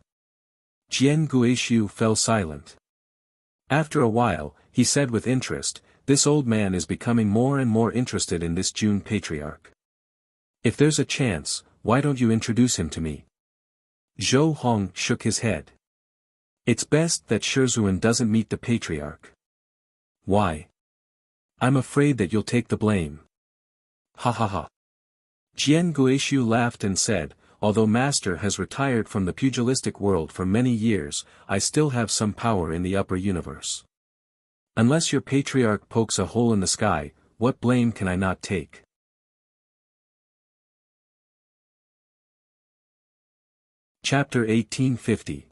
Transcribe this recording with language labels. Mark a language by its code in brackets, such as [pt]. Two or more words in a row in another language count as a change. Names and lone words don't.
[en] Jian Guishu fell silent. After a while, he said with interest, This old man is becoming more and more interested in this Jun patriarch. If there's a chance, why don't you introduce him to me? Zhou Hong shook his head. It's best that Shizhuan doesn't meet the patriarch. Why? I'm afraid that you'll take the blame. Ha ha ha. Jian Guishu laughed and said, Although Master has retired from the pugilistic world for many years, I still have some power in the upper universe. Unless your patriarch pokes a hole in the sky, what blame can I not take? Chapter 1850.